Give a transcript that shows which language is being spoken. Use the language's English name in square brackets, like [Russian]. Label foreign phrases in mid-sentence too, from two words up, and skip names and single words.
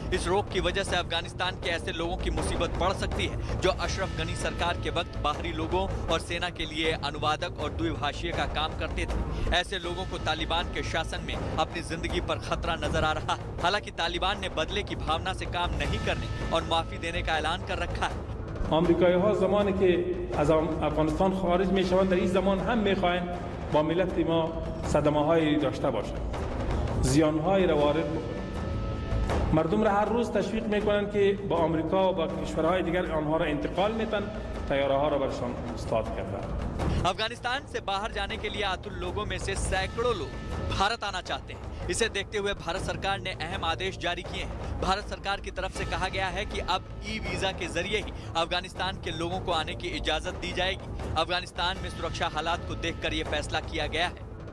[Hindi] इस रोक की वजह से अफगानिस्तान के ऐसे लोगों की मुसीबत बढ़ सकती है जो अशरफ गनी सरकार के वक्त बाहरी लोगों और सेना के लिए अनुवादक और द्विभाषीय का काम करते थे। ऐसे लोगों को तालिबान के शासन में अपनी जिंदगी पर खतरा नजर आ रहा है। हालांकि तालिबान ने बदले की भावना से काम नहीं करने और माफी देने का ऐलान कर रखा है। [Persian] آمریکایی‌ها زمانی که از افغانستان خارج می‌شوند در این زمان هم می‌خواهند با ملت ما صدمه‌هایی داشته باشند، زیان‌هایی را وارد بکنند. مردم را هر روز تشویق می‌کنند که با آمریکا و با کشورهای دیگر آنها را انتقال می‌دن، طیاره‌ها را برشان استاد کردند. [Hindi] अफगानिस्तान से बाहर जाने के लिए आतुर लोगों में से सैकड़ों लोग भारत आना चाहते हैं। इसे देखते हुए भारत सरकार ने अहम आदेश जारी किए हैं। भारत सरकार की तरफ से कहा गया है कि अब ई वीजा के जरिए ही अफगानिस्तान के लोगों को आने की इजाजत दी जाएगी। अफगानिस्तान में सुरक्षा हालात को देखकर यह फैसला किया गया है।